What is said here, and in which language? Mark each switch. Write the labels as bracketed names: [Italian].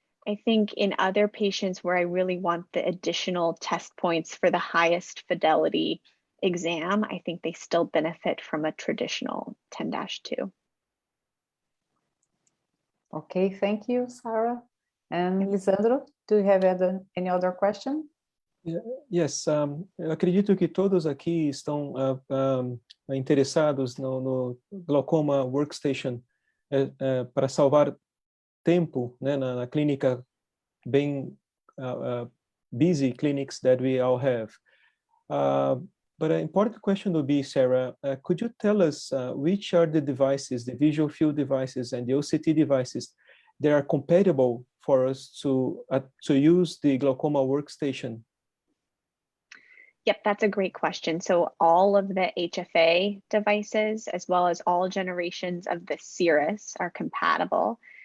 [English] I think in other patients where I really want the additional test points for the highest fidelity exam, I think they still benefit from a traditional 10-2. Okay, thank you, Sarah. And Lisandro, do you have any other question? [Portuguese] Yes, eu acredito que todos aqui estão interessados no Glaucoma Workstation para salvar tempo, né, na clínica bem busy clinics that we all have. [English] But an important question would be, Sarah, could you tell us which are the devices, the visual field devices and the OCT devices that are compatible for us to use the Glaucoma Workstation? Yep, that's a great question. So all of the HFA devices, as well as all generations of the Cirrus, are compatible.